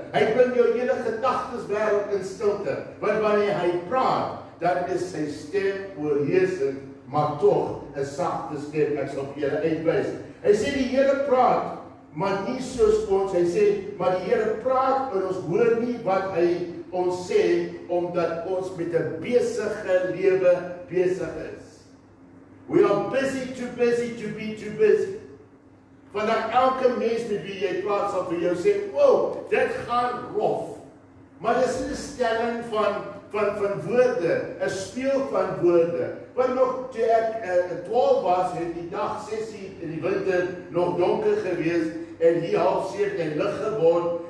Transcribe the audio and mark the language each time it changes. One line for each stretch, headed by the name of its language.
Afrikaans: Hy bring jou hele gedagteswêreld in stilte. Want wanneer hy praat, dan is sy stem oorheersend, maar tog 'n sagte stem. Ek sal vir julle uitwys. Hy sê die Here praat, maar nie soos ons. Hy sê, maar die Here praat en ons hoor nie wat hy ons sê, omdat ons met 'n besige lewe besig is.
English: We are busy to be too busy.
Afrikaans: Vandag elke mens met wie jy praat sal vir jou sê, wow, dit gaan rof. Maar dis 'n stelling van woorde, 'n speel van woorde. Want nog toe ek 12 was, het die dag 6:00 in die winter nog donker gewees en hier 6:30 en lig geword.